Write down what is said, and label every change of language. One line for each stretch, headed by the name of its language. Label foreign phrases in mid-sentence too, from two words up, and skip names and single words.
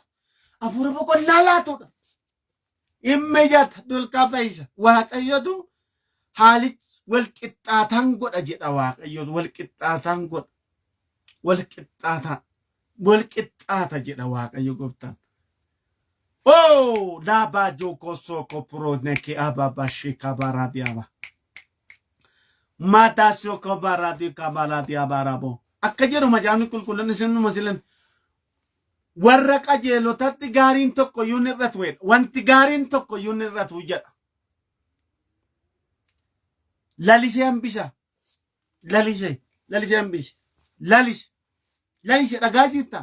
Oromo: Afuura boqonnaa laatudha. Dhimma jata dulkaa fayyisa. Waaqayyotu haalichi wal qixxaataan godha jedha Waaqayyotu wal qixxaataan godha. Wal qixxaata jedha Waaqayyo gooftaan. Oh, laba joko soko pro neki ababa shika baradiaba. Mata soko baradi kabaradia barabo. Akka jedhu macaafni qulqulluun isin masilan warra qajeelotatti gaariin tokko yuun irratu jedha. Wanti gaariin tokko yuun irratu jedha. Lalisee hambisa. Lalisee hambisa. Lalisee dhagaa jirta.